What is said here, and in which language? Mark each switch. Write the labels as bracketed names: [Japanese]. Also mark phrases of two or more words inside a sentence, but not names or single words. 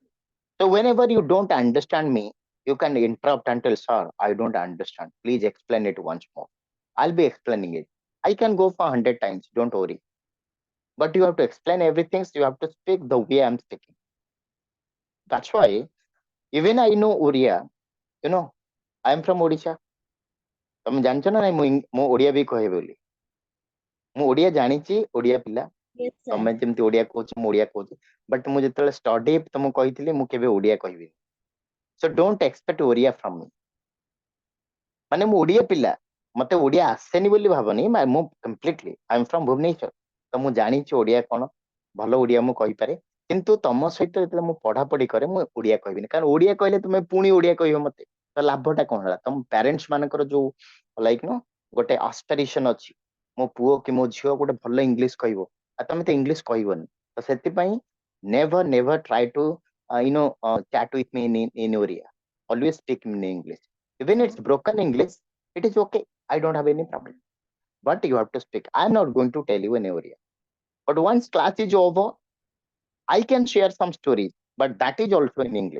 [English] So whenever you don't understand me, you can interrupt and tell, sir, I don't understand. Please explain it once more. I'll be explaining it. I can go for 100 times. Don't worry. But you have to explain everything. So you have to speak the way I'm speaking. That's why even I know Oriya, I'm from Odisha. [Odia] ତମେ ଜାଣିଛ ନା ନାଇଁ ମୁଁ ଓଡିଆ ବି କହିବି ବୋଲି ମୁଁ ଓଡିଆ ଜାଣିଛି ଓଡିଆ ପିଲା [English] Yes, sir. [Odia] ତମେ ଯେମିତି ଓଡିଆ କହୁଛ ମୁଁ ଓଡିଆ କହୁଛି ବଟ୍ ମୁଁ ଯେତେବେଳେ ଷ୍ଟଡି ତମକୁ କହିଥିଲି ମୁଁ କେବେ ଓଡିଆ କହିବିନି [English] so don't expect Oriya from me [Odia] ମାନେ ମୁଁ ଓଡିଆ ପିଲା ମତେ ଓଡିଆ ଆସେନି ବୋଲି ଭାବନି ମୁଁ କମ୍ପ୍ଲିଟଲି [English] I am from Bhubaneswar [Odia] ତ ମୁଁ ଜାଣିଛି ଓଡିଆ କଣ ଭଲ ଓଡିଆ ମୁଁ କହିପାରେ କିନ୍ତୁ ତମ ସହିତ ଯେତେବେଳେ ମୁଁ ପଢାପଢି କରେ ମୁଁ ଓଡିଆ କହିବିନି କାରଣ ଓଡିଆ କହିଲେ ତୁମେ ପୁଣି ଓଡିଆ କହିବ ମତେ ତ ଲାଭଟା କଣ ହେଲା ତମ ପ୍ୟାରେଣ୍ଟସ ମାନଙ୍କର ଯୋଉ ଲାଇକ ଗୋଟେ ଆସ୍ପିରେସନ ଅଛି ମୋ ପୁଅ କି ମୋ ଝିଅ ଗୋଟେ ଭଲ ଇଂଲିଶ କହିବ ଆଉ ତମେ ତ ଇଂଲିଶ କହିବନି ତ ସେଥିପାଇଁ [English] never never try to chat with me in Oriya. Always speak in English. Even it's broken English, it is okay. I don't have any problem. But you have to speak. I'm not going to tell you in Oriya. But once class is over, I can share some stories, but that is also in English.